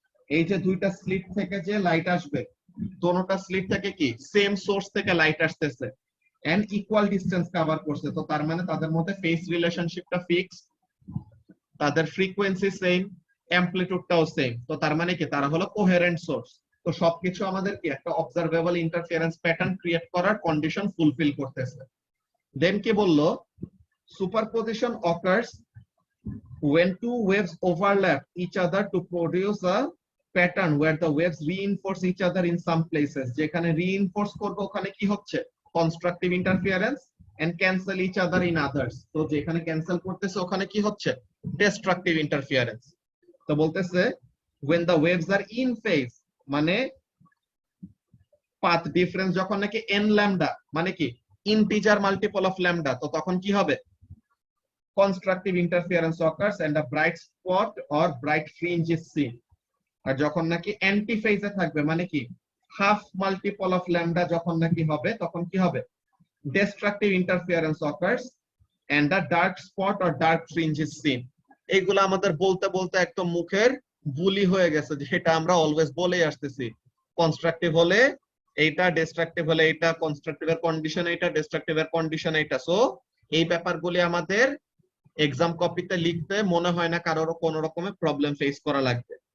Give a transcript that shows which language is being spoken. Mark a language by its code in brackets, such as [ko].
[bn] এই যে দুইটা স্লিট থেকে যে লাইট আসবে, দোনোটা স্লিট থেকে কি সেম সোর্স থেকে লাইট আসতেছে এন্ড ইকুয়াল ডিসটেন্স কভার করছে, তো তার মানে তাদের মধ্যে ফেজ রিলেশনশিপটা ফিক্স, তাদের ফ্রিকোয়েন্সি সেম, অ্যামপ্লিটিউডটাও সেম, তো তার মানে কি তারা হলো কোহেরেন্ট সোর্স। তো সবকিছু আমাদের কি একটা অবজারভেবল ইন্টারফিয়ারেন্স প্যাটার্ন ক্রিয়েট করার কন্ডিশন ফুলফিল করতেছে। দেন কি বললো, [en] superposition occurs when two waves overlap each other to produce a pattern where the waves reinforce each other in some places, [bn] যেখানে reinforce করবে ওখানে কি হচ্ছে? Constructive interference, [en] and cancel each other in others, [bn] তো যেখানে ক্যান্সেল করতেছে ওখানে কি হচ্ছে? Destructive interference. তো বলতেছে [en] when the waves are in phase, [bn] মানে পাথ ডিফারেন্স যখন নাকি n ল্যামডা, মানে কি ইন্টিজার মাল্টিপল অফ ল্যামডা, তো তখন কি হবে? [en] constructive interference occurs and a bright spot or bright fringe is seen. [bn] আর যখন নাকি অ্যান্টি ফেজে থাকবে, মানে কি হাফ মাল্টিপল অফ ল্যামডা যখন নাকি হবে, তখন কি হবে? [en] destructive interference occurs and a dark spot or dark fringe is seen. [bn] এইগুলো আমাদের বলতে বলতে একদম মুখের বুলি হয়ে গেছে, যেটা আমরা অলওয়েজ বলেই আসতেছি। কনস্ট্রাকটিভ হলে এইটা, ডিস্ট্রাকটিভ হলে এইটা, কনস্ট্রাকটিভের কন্ডিশন এইটা, ডিস্ট্রাকটিভের কন্ডিশন এইটা। সো এই ব্যাপারগুলি আমাদের এক্সাম কপিতে লিখতে মনে হয় না কারোর কোনো রকমের প্রবলেম ফেস করা লাগবে।